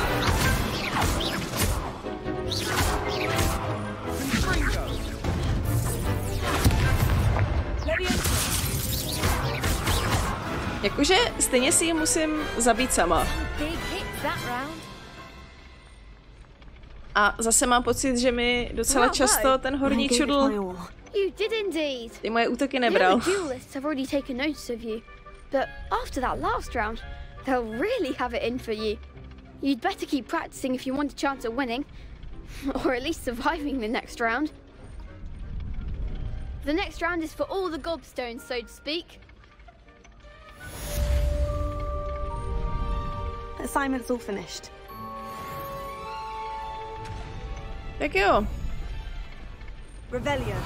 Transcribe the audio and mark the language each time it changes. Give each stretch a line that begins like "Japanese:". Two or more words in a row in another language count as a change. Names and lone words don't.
Czech: Jakože stejně si ji musím zabít sama. A zase mám pocit, že mi docela často ten horní čudl ty moje útoky nebral.
English: They'll really have it in for you. You'd better keep practicing if you want a chance at winning. Or at least surviving the next round. The next round is for all the gobstones, so to speak. Assignment's all finished.
Czech: Tak jo. Revelio.